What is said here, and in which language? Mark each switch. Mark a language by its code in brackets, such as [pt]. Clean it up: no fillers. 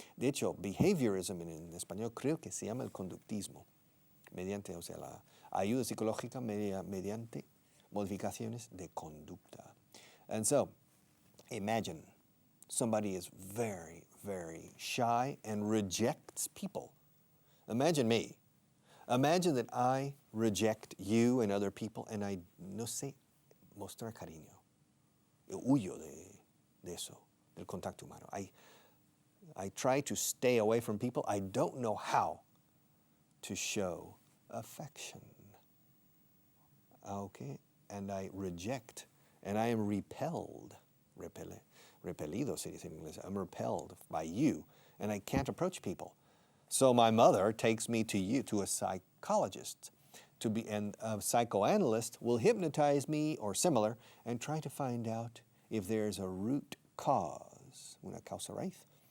[es] De hecho, behaviorism en español creo que se llama el conductismo. Mediante, o sea, la ayuda psicológica mediante modificaciones de conducta. [en] And so, imagine somebody is very, very shy and rejects people. Imagine me. Imagine that I reject you and other people and I [es] no sé mostrar cariño. Yo huyo de eso, del contacto humano. [en] I try to stay away from people. I don't know how to show affection. Okay? And I reject, and I am repelled. [es] Repelido se dice en inglés. [en] I'm repelled by you, and I can't approach people. So my mother takes me to a psychologist, and a psychoanalyst will hypnotize me or similar and try to find out if there's a root cause, [es] una causa raíz.